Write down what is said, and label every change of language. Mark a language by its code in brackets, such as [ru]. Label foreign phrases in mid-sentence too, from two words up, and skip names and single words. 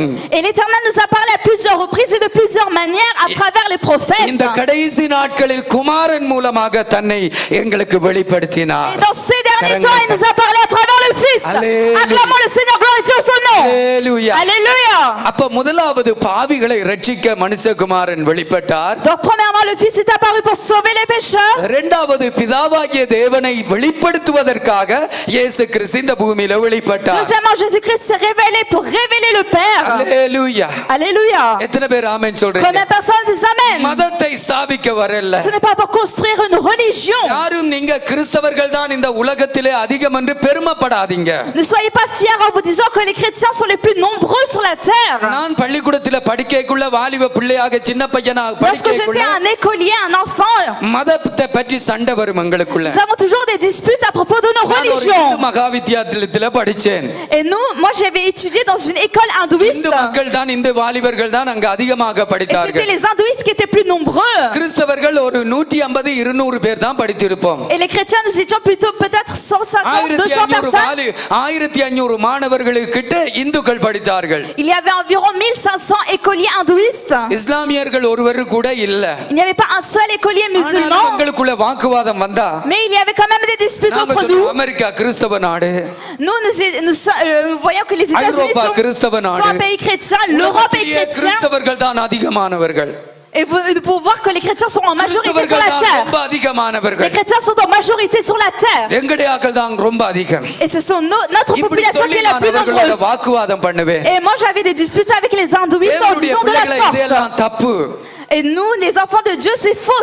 [fr] Et l'Éternel nous a parlé à plusieurs reprises et de plusieurs manières à travers les prophètes. [ta] இந்த கடைசி நாட்களில் குமாரன் மூலமாக தன்னை எங்களுக்கு வெளிப்படுத்தினார். [fr] Et dans ces derniers temps, il nous a parlé à travers le Fils. Alléluia. Acclamons le Seigneur, glorifions son nom. [ta] அல்லேலூயா. [fr] Alléluia. [ta] அப்ப முதலாவது பாவிகளை ரட்சிக்க மனுஷகுமாரன் வெளிப்பட்டார். [fr] Donc premièrement, le Fils est apparu pour sauver les pécheurs. [ta] இரண்டாவது பிதாவாகிய தேவனை வெளிப்படுத்துவதற்காக இயேசு கிறிஸ்து இந்த பூமியில வெளிப்பட்டார். [fr] Deuxièmement, Jésus-Christ s'est révélé pour révéler le Père. [ta] அல்லேலூயா. [fr] Alléluia. [ta] எத்தனை பேர் ஆமென் சொல்றீங்க? [fr] Combien de personnes disent Amen? [ta] மதத்தை ஸ்தாபிக்க வரல. [fr] Ce n'est pas pour construire une religion. [ta] யாரும் நீங்க கிறிஸ்தவர்கள் தான் இந்த உலகத்திலே அதிகம் என்று பெருமைப்படாதீங்க. [fr] Ne soyez pas fiers en vous disant que les chrétiens sont les plus nombreux sur la terre. [ta] நான் பள்ளிக்கூடத்திலே படிக்கக்குள்ள வாலிப பிள்ளையாக சின்ன பையனா [fr] Lorsque j'étais [ta] படிக்கக்குள்ள [fr] un écolier, un enfant, [ta] மதத்தை பற்றி சண்டை வரும் எங்களுக்குள்ள. [fr] nous avons toujours des disputes à propos de nos [ta] நான் ஒரு [fr] religions. [ta] இந்து மகாவித்யாலயத்திலே படிச்சேன். [fr] Et moi j'avais étudié dans une école hindouiste. [ta] இந்து மக்கள் தான் இந்து வாலிபர்கள் தான் அங்க அதிகமாக [fr] Et c'était [ta] படித்தார்கள். [fr] les hindouistes qui étaient plus nombreux. [ta] கிறிஸ்தவர்கள் ஒரு 150-200 பேர் தான் படித்திருப்போம். [fr] Et les chrétiens, nous étions plutôt peut-être 150, 200 personnes. [ta] 1500 மாணவர்களுக்கிட்ட இந்துக்கள் படித்தார்கள். [fr] Il y avait environ 1500 écoliers hindouistes. [ta] இஸ்லாமியர்கள் ஒருவர் கூட இல்ல. [fr] Il n'y avait pas un seul écolier musulman. [ta] எங்களுக்குள்ள வாக்குவாதம் வந்தா, [fr] Mais il y avait quand même des disputes [ta] நாங்க [fr] entre [ta] சொல்றோம், [fr] nous. [ta] அமெரிக்கா கிறிஸ்தவ நாடு, [fr] Nous voyons que les États-Unis [ta] ஐரோப்பா [fr] sont [ta] கிறிஸ்தவ [fr] un [ta] நாடு, [fr] pays chrétien, l'Europe est chrétienne. [ta] கிறிஸ்தவர்கள் தான் அதிகமானவர்கள். [fr] Et pour voir que les chrétiens sont en majorité sur la terre. Les chrétiens sont en majorité sur la terre. Et ce sont notre population qui est la plus nombreuse. Et moi j'avais des disputes avec les hindouistes en disant de la sorte. Et nous, les enfants de Dieu, c'est faux.